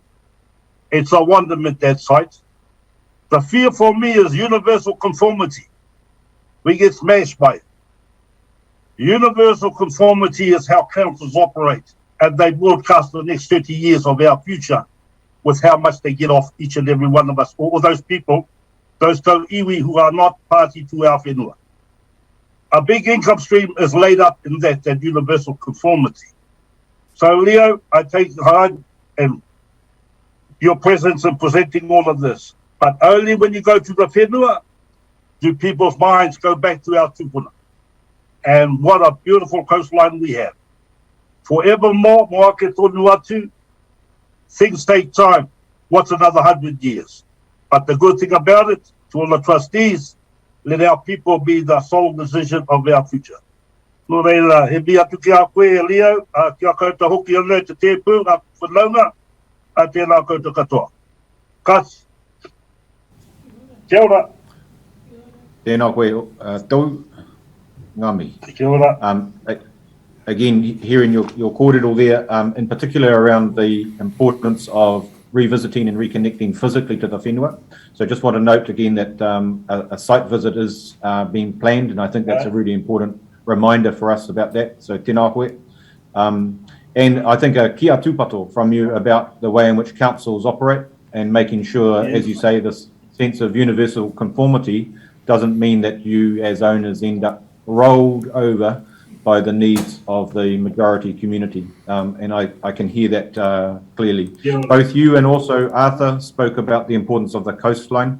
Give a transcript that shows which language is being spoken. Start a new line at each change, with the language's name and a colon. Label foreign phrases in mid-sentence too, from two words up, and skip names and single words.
English: It's a wonderment, that site. The fear for me is universal conformity. We get smashed by it. Universal conformity is how councils operate, and they broadcast the next 30 years of our future with how much they get off each and every one of us, all those people, those
Māori: tau iwi
English: who are not party to our whenua. A big income stream is laid up in that universal conformity. So, Leo, I take heart and your presence in presenting all of this. But only when you go to the whenua do people's minds go back to our tūpuna. And what a beautiful coastline we have. forevermore,
Māori: moa ke tonu atu,
English: things take time. What's another 100 years? But the good thing about it, to all the trustees, let our people be the sole decision of our future.
Māori: No reira, he bi atu ki a koe e leo, ki a koutou hoki ana te tēpū, a whanaunga, a tēnā koutou katoa. Kasi. Kia ora. Tēnā koe tau, ngami. Kia ora.
English: Again, hearing your kōrero there, in particular around the importance of revisiting and reconnecting physically to the whenua. So just want to note again that a site visit is being planned, and I think that's a really important reminder for us about that. So
Māori: tēnā koe.
English: And I think a
Māori: kia tūpato
English: from you about the way in which councils operate and making sure, as you say, this sense of universal conformity doesn't mean that you as owners end up rolled over by the needs of the majority community. And I can hear that clearly. Both you and also Arthur spoke about the importance of the coastline.